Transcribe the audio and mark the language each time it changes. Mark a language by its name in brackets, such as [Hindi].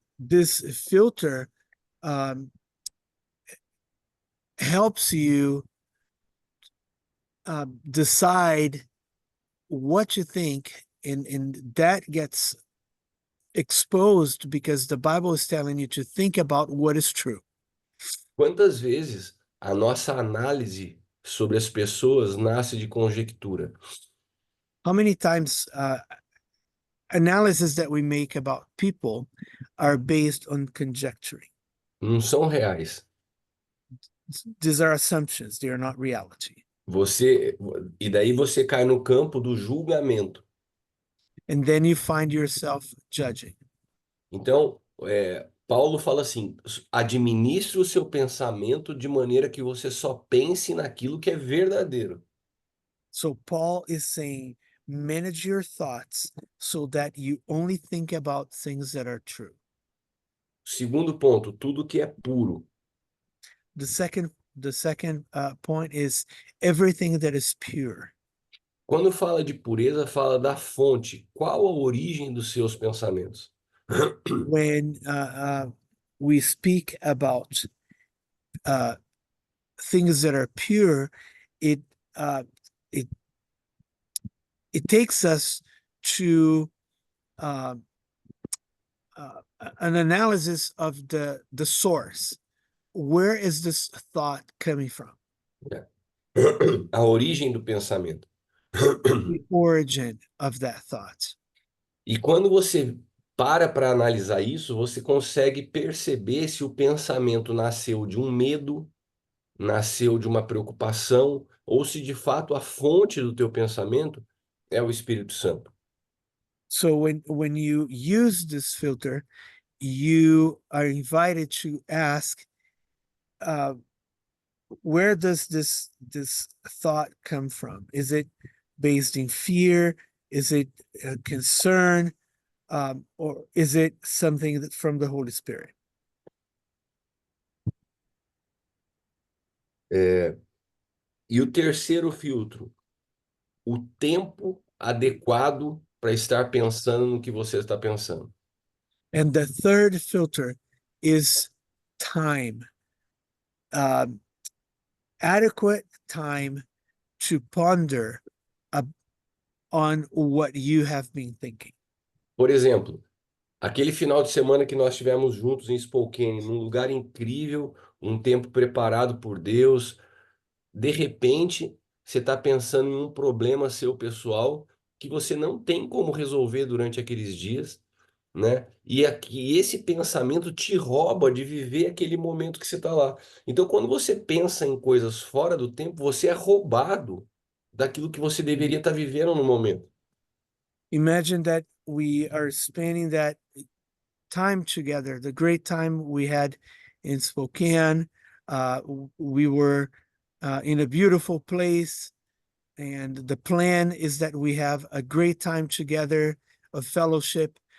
[English] This filter helps you decide what you think, and that gets exposed because the Bible is telling you to think about what is true. [Portuguese] Quantas vezes a nossa análise sobre as pessoas nasce de conjectura? [English] How many times analysis that we make about people are based on conjecturing? [Portuguese] Não são reais. [English] These are assumptions, they are not reality. [Portuguese] E daí você cai no campo do julgamento. [English] And then you find yourself judging. [Portuguese] Então, Paulo fala assim: administre o seu pensamento de maneira que você só pense naquilo que é verdadeiro. [English] So Paul is saying, manage your thoughts so that you only think about things that are true. [Portuguese] Segundo ponto, tudo que é puro. [English] The second point is everything that is pure. [Portuguese] Quando fala de pureza, fala da fonte. Qual a origem dos seus pensamentos? [English] When we speak about things that are pure, it it takes us to an analysis of the source. Where is this thought coming from? [Portuguese] A origem do pensamento. [English] The origin of that thought. [Portuguese] E quando você para analisar isso, você consegue perceber se o pensamento nasceu de um medo, nasceu de uma preocupação, ou se de fato a fonte do teu pensamento é o Espírito Santo. [English] So when you use this filter, you are invited to ask, where does this thought come from? Is it based in fear? Is it a concern? Or is it something that from the Holy Spirit? [Portuguese] E o terceiro filtro, o tempo adequado para estar pensando no que você está pensando. [English] And the third filter is time. Adequate time to ponder on what you have been thinking. [Portuguese] Por exemplo, aquele final de semana que nós tivemos juntos em Spokane, num lugar incrível, um tempo preparado por Deus, de repente você está pensando em um problema seu pessoal que você não tem como resolver durante aqueles dias, né? E esse pensamento te rouba de viver aquele momento que você está lá. Então, quando você pensa em coisas fora do tempo, você é roubado daquilo que você deveria estar vivendo no momento. [English] Imagine that we are spending that time together, the great time we had in Spokane. We were in a beautiful place, and the plan is that we have a great time together of fellowship.